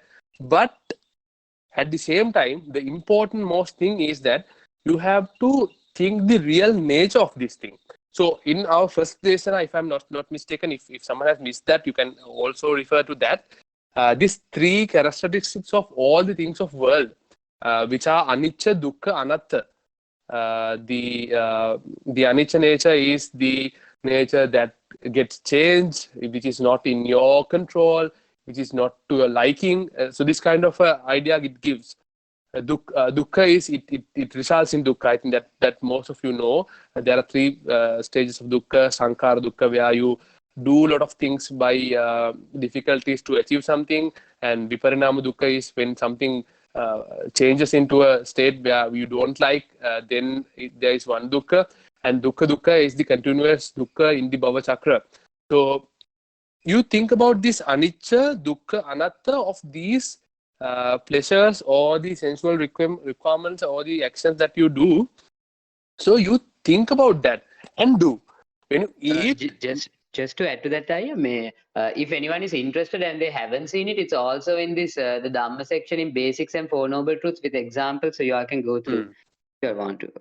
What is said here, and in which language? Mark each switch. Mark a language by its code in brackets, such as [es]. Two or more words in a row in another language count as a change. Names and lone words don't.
[en] But at the same time, the important most thing is that you have to think the real nature of this thing. So in our first lesson, if I'm not mistaken, if someone has missed that, you can also refer to that. These three characteristics of all the things of world, which are [pi] anicca, dukkha, anatta. [en] The anicca nature is the nature that gets changed, which is not in your control, which is not to your liking. So this kind of idea it gives. Dukkha is it results in dukkha. I think that most of you know. There are three stages of dukkha. [pi] Sankara dukkha, [en] where you do a lot of things by difficulties to achieve something, and [pi] viparinama dukkha [en] is when something changes into a state where you don't like. Then there is one dukkha, and dukkha is the continuous dukkha in the [pi] bhava chakra. [en] So you think about this [pi] anicca, dukkha, anatta [en] of these pleasures or the sensual requirements or the actions that you do. So you think about that and do. When you eat, Just to add to that, Taya, if anyone is interested and they haven't seen it, it's also in this the Dhamma section in Basics and Four Noble Truths with examples, so you all can go through if you want to.